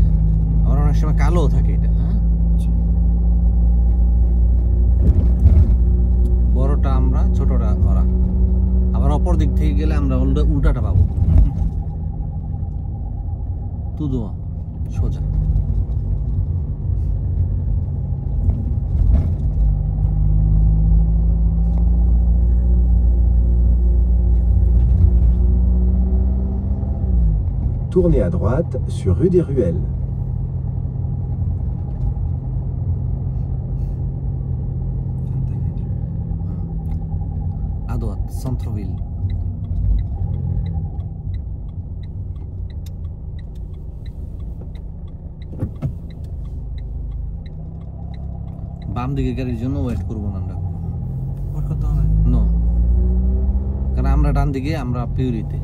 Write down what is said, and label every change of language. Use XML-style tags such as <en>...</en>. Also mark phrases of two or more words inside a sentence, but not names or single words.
<bn>আবার অনেক সময় কালো থাকে এটা। হ্যাঁ, বড়টা আমরা, ছোটটা ওরা। আবার অপর দিক থেকে গেলে আমরা উল্টাটা পাবো, তুদুয়া সোজা।</bn> <fr>Tournez à droite sur rue des Ruelles. À droite, centre-ville.</fr> <bn>বাম দিকের গাড়ির জন্য ওয়েট করবো না আমরা। ওয়েট করতে হবে? নো, কারণ আমরা ডান দিকে, আমরা পিউরিতে।</bn>